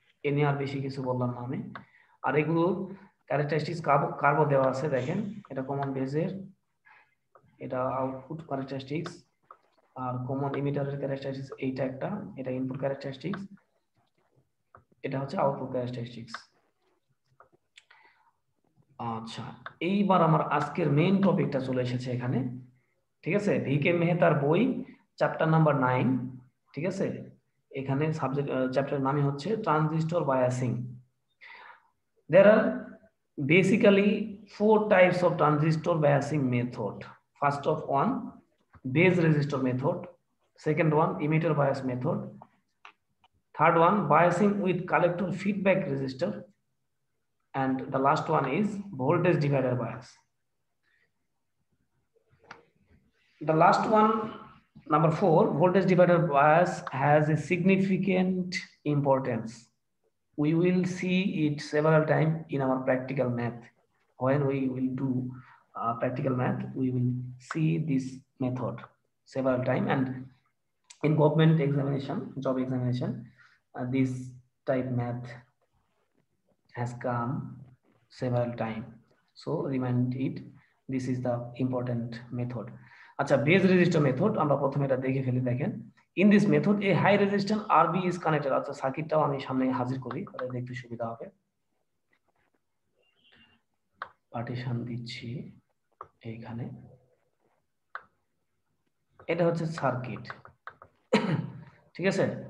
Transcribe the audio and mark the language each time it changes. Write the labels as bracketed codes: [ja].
[bn] এ নিয়ে আর বেশি কিছু বললাম না আমি। আর এগুলো ক্যারেক্টারিস্টিক্স কার্ভও দেওয়া আছে, দেখেন এটা কমন বেসের, এটা আউটপুট ক্যারেক্টারিস্টিক্স, আর কমন ইমিটারের ক্যারেক্টারিস্টিক্স এইটা একটা, এটা ইনপুট ক্যারেক্টারিস্টিক্স, এটা হচ্ছে আউটপুট ক্যারেক্টারিস্টিক্স। আচ্ছা, এইবার আমার আজকের মেইন টপিকটা চলে এসেছে এখানে, ঠিক আছে। ভিকে মেহতার বই চ্যাপ্টার নাম্বার 9, ঠিক আছে। এখানে সাবজেক্ট চ্যাপ্টারের নামই হচ্ছে transistor biasing. [en] There are basically 4 types of transistor biasing method. First of one, base resistor method. Second one, emitter bias method. Third one, biasing with collector feedback resistor. And the last one is voltage divider bias. The last one Number 4, voltage divider bias has a significant importance. We will see it several times in our practical math. When we will do practical math, we will see this method several times, and in government examination, job examination, this type math has come several times. So remind it, this is the important method. [bn] আচ্ছা, base register method আমরা প্রথমে এটা দেখে ফেলি। দেখেন, [en] In this method a high resistance RB is connected. [bn] আচ্ছা, সার্কিটটাও আমি সামনে হাজির করি, তাহলে দেখতে সুবিধা হবে। পার্টিশন দিচ্ছি এইখানে, এটা হচ্ছে সার্কিট, ঠিক আছে।